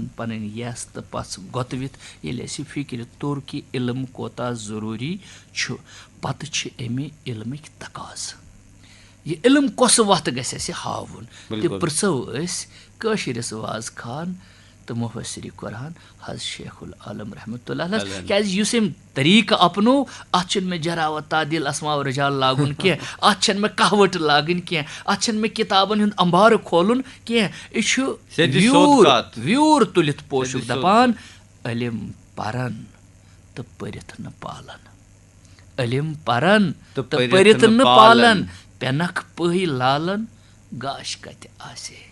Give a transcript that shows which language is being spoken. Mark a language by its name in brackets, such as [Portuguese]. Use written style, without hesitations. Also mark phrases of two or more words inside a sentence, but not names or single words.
[Kashmiri] پنٕنۍ یس تہٕ پژھ گۄتوِتھ ییٚلہِ اسہِ فِکرِ توٚر کہِ علم کوتاہ ضروٗری چھُ پتہٕ چھِ امہِ علمٕکۍ تقاضہٕ یہِ علم کۄس وتھ گژھِ اسہِ ہاوُن تہِ پرژھو أسۍ کٲشرِس واز خان تہٕ مُفسِرِ قرآن حض شیخ العالم [Arabic] رحمتہ اللہ [Kashmiri] کیازِ یُس أمۍ طریٖقہٕ اپنو اتھ چھُنہٕ مےٚ جراوت تعدیل اسماء و رجال لاگُن کینٛہہ اتھ چھنہٕ مےٚ کہوٹہٕ لاگٕنۍ کینٛہہ اتھ چھنہٕ مےٚ کِتابن ہُنٛد امبارٕ کھولُن کینٛہہ یہِ چھُ ویوٗر تُلِتھ پوشُک دپان علم پرن تہٕ پٔرِتھ نہٕ پالن علم پرن تہٕ پٔرِتھ نہٕ پالن پٮ۪نکھ پٔہۍ لالن گاش کتہِ آسہِ